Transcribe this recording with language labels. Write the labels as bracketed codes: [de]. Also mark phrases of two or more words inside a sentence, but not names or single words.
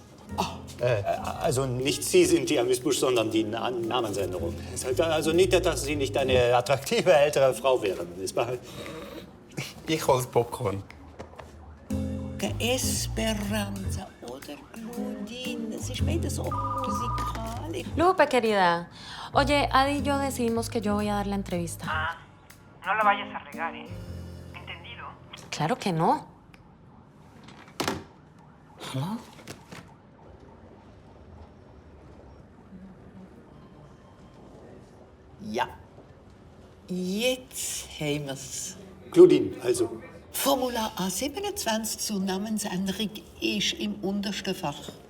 [de] Also nicht Sie sind die Amüsbusch, sondern die Namensänderung. Also nicht, dass Sie nicht eine attraktive ältere Frau wären. Ich hole das Popcorn. Esperanza oder Claudine. Es ist beide so musikalisch. [es] Lupe, querida. Oye, Adi y yo decidimos que yo voy a dar la entrevista. No la vayas a regar, ¿eh? ¿Entendido? Claro que no. [de] Hallo? Ja. Jetzt haben wir's. Claudine, also. Formular A27 zur Namensänderung ist im untersten Fach.